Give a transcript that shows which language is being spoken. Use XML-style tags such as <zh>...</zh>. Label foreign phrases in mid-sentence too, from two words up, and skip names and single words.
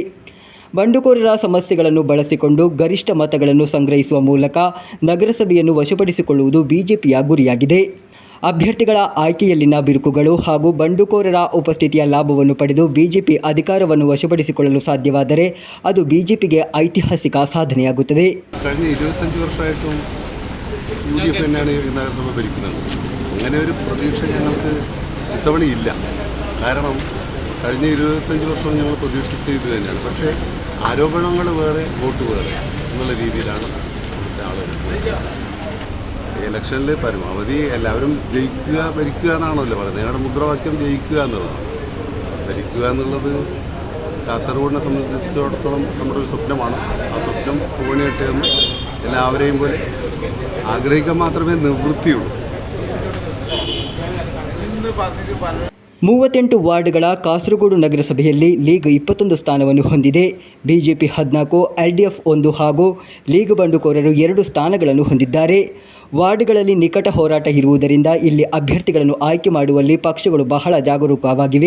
<kn>ಬಂಡುಕೋರರ ಸಮಸ್ಯೆಗಳನ್ನು ಬಳಸಿಕೊಂಡು ಗರಿಷ್ಠ ಮತಗಳನ್ನು ಸಂಗ್ರಹಿಸುವ ಮೂಲಕ ನಗರಸಭೆಯನ್ನು ವಶಪಡಿಸಿಕೊಳ್ಳುವುದು ಬಿಜೆಪಿಯ ಗುರಿಯಾಗಿದೆ. ಅಭ್ಯರ್ಥಿಗಳ ಆಯ್ಕೆಯಲ್ಲಿನ ಬಿರುಕುಗಳು ಹಾಗೂ ಬಂಡುಕೋರರ ಉಪಸ್ಥಿತಿಯ ಲಾಭವನ್ನು ಪಡೆದು ಬಿಜೆಪಿ ಅಧಿಕಾರವನ್ನು ವಶಪಡಿಸಿಕೊಳ್ಳಲು ಸಾಧ್ಯವಾದರೆ ಅದು ಬಿಜೆಪಿಗೆ ಐತಿಹಾಸಿಕ ಸಾಧನೆಯಾಗುತ್ತದೆ.</kn> <ml>കഴിഞ്ഞ 25 വർഷമായിട്ടും UDF തന്നെയാണ് ഈ നഗരസഭ ഭരിക്കുന്നത്. അങ്ങനെ ഒരു പ്രതീക്ഷ ഞങ്ങൾക്ക് ഇത്തവണയില്ല. കാരണം കഴിഞ്ഞ 25 വർഷവും ഞങ്ങൾ പ്രതീക്ഷിച്ച ഇത് തന്നെയാണ്. പക്ഷേ ആരോപണങ്ങൾ വേറെ, വോട്ട് വേറെ എന്നുള്ള രീതിയിലാണ് ഇവിടുത്തെ ആളുകൾ. ഇലക്ഷനിൽ പരമാവധി എല്ലാവരും ജയിക്കുക, ഭരിക്കുക എന്നാണല്ലോ പറയുന്നത്. ഞങ്ങളുടെ മുദ്രാവാക്യം ജയിക്കുക എന്നുള്ളതാണ്. ഭരിക്കുക എന്നുള്ളത് കാസർഗോഡിനെ സംബന്ധിച്ചിടത്തോളം നമ്മുടെ ഒരു സ്വപ്നമാണ്. ആ സ്വപ്നം പൂവണിയട്ടെ എന്ന് എല്ലാവരെയും പോലെ ആഗ്രഹിക്കാൻ മാത്രമേ നിവൃത്തിയുള്ളൂ.</ml> <kn>38 ವಾರ್ಡ್ಗಳ ಕಾಸರಗೋಡು ನಗರಸಭೆಯಲ್ಲಿ ಲೀಗ್ 21 ಸ್ಥಾನವನ್ನು ಹೊಂದಿದೆ. ಬಿಜೆಪಿ 14, LDF 1 ಹಾಗೂ ಲೀಗ್ ಬಂಡುಕೋರರು 2 ಸ್ಥಾನಗಳನ್ನು ಹೊಂದಿದ್ದಾರೆ. ವಾರ್ಡ್ಗಳಲ್ಲಿ ನಿಕಟ ಹೋರಾಟ ಇರುವುದರಿಂದ ಇಲ್ಲಿ ಅಭ್ಯರ್ಥಿಗಳನ್ನು ಆಯ್ಕೆ ಮಾಡುವಲ್ಲಿ ಪಕ್ಷಗಳು ಬಹಳ ಜಾಗರೂಕವಾಗಿವೆ.</kn>